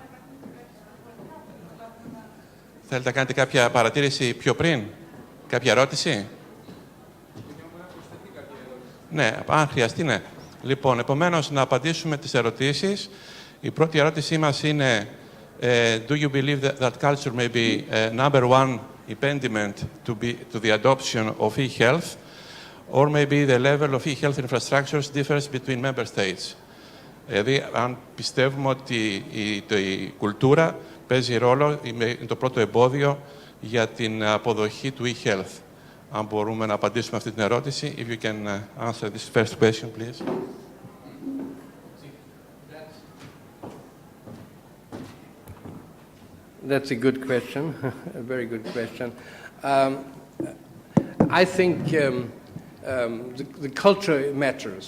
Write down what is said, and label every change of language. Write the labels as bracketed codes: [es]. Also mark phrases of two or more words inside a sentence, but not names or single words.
[el] Θέλετε να κάνετε κάποια παρατήρηση πιο πριν, κάποια ερώτηση? Ναι, αν χρειαστεί, ναι. Λοιπόν, επομένως, να απαντήσουμε τις ερωτήσεις. Η πρώτη ερώτησή μας είναι [en] do you believe that culture may be number one impediment to the adoption of e-health, or maybe the level of e-health infrastructures differs between member states? [el] Δηλαδή, αν πιστεύουμε ότι η κουλτούρα παίζει ρόλο, είναι το πρώτο εμπόδιο για την αποδοχή του e-health. Αν μπορούμε να απαντήσουμε αυτή την ερώτηση. [en] If you can answer this first question, please. That's a good question, a very good question. I think the culture matters.